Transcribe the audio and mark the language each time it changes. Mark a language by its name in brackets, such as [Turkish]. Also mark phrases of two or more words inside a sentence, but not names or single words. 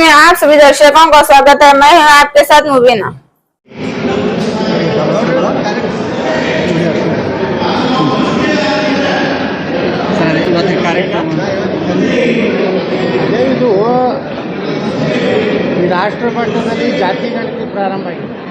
[Hindi] आप सभी दर्शकों का स्वागत है। मैं हूं आपके साथ मुबीना। [Kannada] ಇದು ಈ ರಾಷ್ಟ್ರ ಮಟ್ಟದಲ್ಲಿ ಜಾತಿ ಗಣತಿ ಪ್ರಾರಂಭ ಆಗಿದೆ.